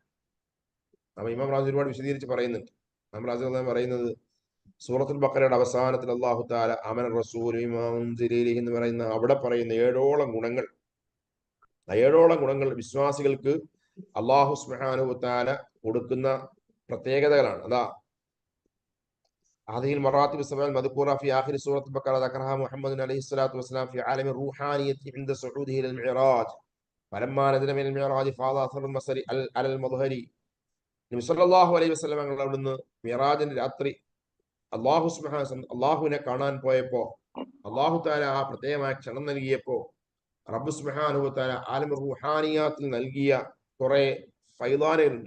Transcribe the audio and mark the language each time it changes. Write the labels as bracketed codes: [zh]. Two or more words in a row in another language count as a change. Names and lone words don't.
[ml] അപ്പൊ ഇമാം റാസി ഒരുപാട് വിശദീകരിച്ച് പറയുന്നുണ്ട്. ഇമാം റാസി പറയുന്നത് സൂറത്തുൽ ബഖറയുടെ അവസാനത്തിൽ [ar] الله تعالى آمن الرسول بما أنزل إليه [ml] എന്ന് പറയുന്ന അവിടെ പറയുന്ന 7ഓളം ഗുണങ്ങൾ വിശ്വാസികൾക്ക് [ar] الله سبحانه وتعالى [ml] കൊടുക്കുന്ന പ്രത്യേകതകളാണ്. [ar] അതാ هذه المراتب السبع المذكورة في آخر سورة البقرة ذكرها محمد عليه الصلاة والسلام في عالم الروحانية عند صعوده إلى المعراج فلما نزل من المعراج فاض أثر المصر على المظهر. [ml] നബി [ar] صلى الله عليه وسلم [ml] അവിടുന്ന് മിറാജിന്റെ രാത്രി അള്ളാഹുവിനെ കാണാൻ പോയപ്പോ [ar] الله تعالى [ml] ആ പ്രത്യേകമായ ക്ഷണം നൽകിയപ്പോ [ar] رب سبحانه وتعالى عالم الروحانيات [ml] നൽകിയ കുറെ ഫൈലാനുകളുണ്ട്.